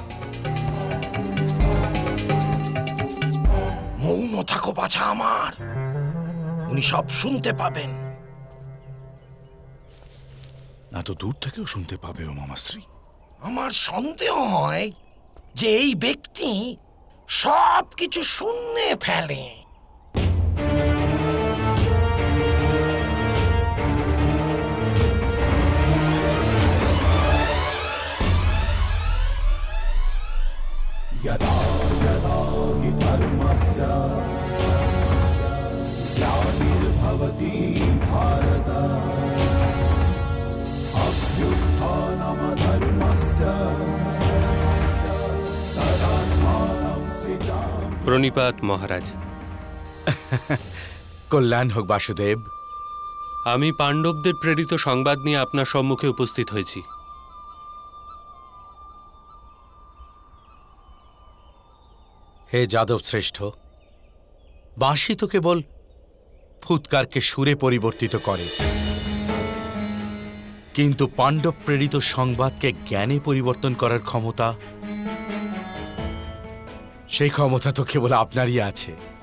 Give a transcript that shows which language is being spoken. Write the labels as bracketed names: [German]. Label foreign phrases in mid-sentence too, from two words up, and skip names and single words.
[Bangla] মৌন থাকো বাছা আমার, উনি সব শুনতে পাবেন। এত দূর থেকেও শুনতে পাবে ও মামাশ্রী? আমার সন্দেহ হয় যে এই ব্যক্তি সব কিছু শুনে ফেলে। [Sanskrit] यदा यदा हि धर्मस्य ग्लानिर्भवति भारत अभ्युत्थानमधर्मस्य तदात्मानं सृजामि। [Bangla] প্রণিপাত মহারাজ। কল্যাণ হোক বাসুদেব। আমি পাণ্ডবদের প্রেরিত সংবাদ নিয়ে আপনার সম্মুখে উপস্থিত হয়েছি। হে যাদব শ্রেষ্ঠ, বাঁশি তো কেবল ফুৎকারকে সুরে পরিবর্তিত করে, কিন্তু পাণ্ডব প্রেরিত সংবাদকে জ্ঞানে পরিবর্তন করার ক্ষমতা, সেই ক্ষমতা তো কেবল আপনারই আছে।